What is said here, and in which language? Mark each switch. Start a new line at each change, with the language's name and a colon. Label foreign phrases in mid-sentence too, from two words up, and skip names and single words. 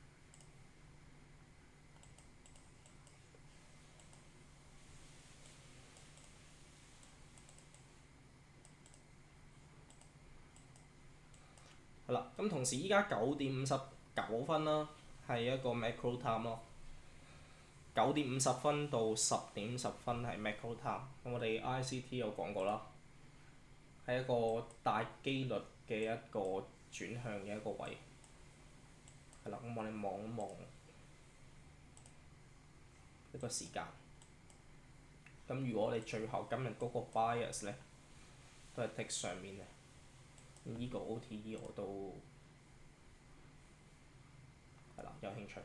Cantonese: 係啦，咁同時依家9:59啦，係一個
English: macro time
Cantonese: 咯。9:50到10:10係
English: macro time。
Cantonese: 咁我哋 ICT 有講過啦，係一個大機率嘅一個轉向嘅一個位。係啦，咁我哋望一望一個時間。咁如果我哋最後今日嗰個 bias 咧，都係 tick 上面嘅，咁依個 OTE 我都係啦有興趣。